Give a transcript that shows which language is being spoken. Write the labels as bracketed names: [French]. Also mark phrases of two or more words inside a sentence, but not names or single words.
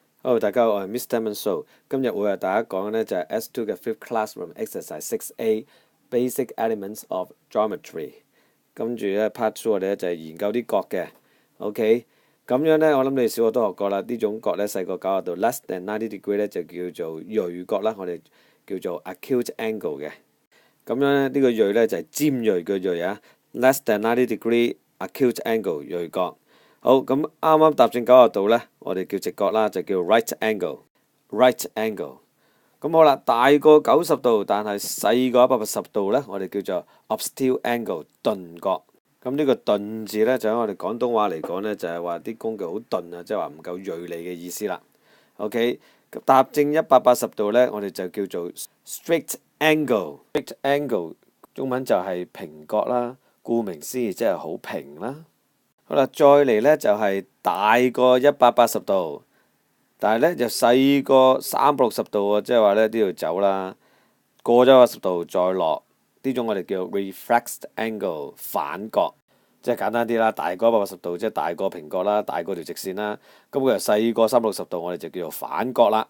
[Cantonese] Hello，大家好，我係 Mr. Manso。今日會為大家講嘅呢就係 S2 嘅 [English] Fifth Classroom Exercise 6A Basic Elements of Geometry。 [Cantonese] 跟住呢 Part 2我哋呢就係研究啲角嘅。OK，咁樣呢，我諗你哋小學都學過啦。呢種角呢，細個90度 [English] less than 90 degree [Cantonese] 呢就叫做鋭角啦，我哋叫做 [English] acute angle [Cantonese] 嘅。咁樣呢，呢個鋭呢就係尖鋭嘅鋭啊 ， [English] less than 90 degree acute angle [Cantonese] 鋭角。好，咁啱啱搭正90度呢，我哋叫直角啦，就叫 [English] right angle。 right angle。 [Cantonese] 咁好啦，大過90度，但係細過180度呢，我哋叫做 [English] obtuse angle [Cantonese] 鈍角。咁呢個鈍字呢，就喺我哋廣東話嚟講呢，就係話啲工具好鈍啊，即係話唔夠鋭利嘅意思啦。OK，搭正180度呢，我哋就叫做 [English] straight angle。 straight angle [Cantonese] 中文就係平角啦，顧名思義即係好平啦。好啦，再嚟呢就係大過180度，但係呢就細過360度喎，即係話呢呢度走啦，過咗180度再落，呢種我哋叫 [English] refracted angle [Cantonese] 反角，即係簡單啲啦，大過180度即係大過平角啦，大過條直線啦，咁佢又細過360度，我哋就叫做反角啦。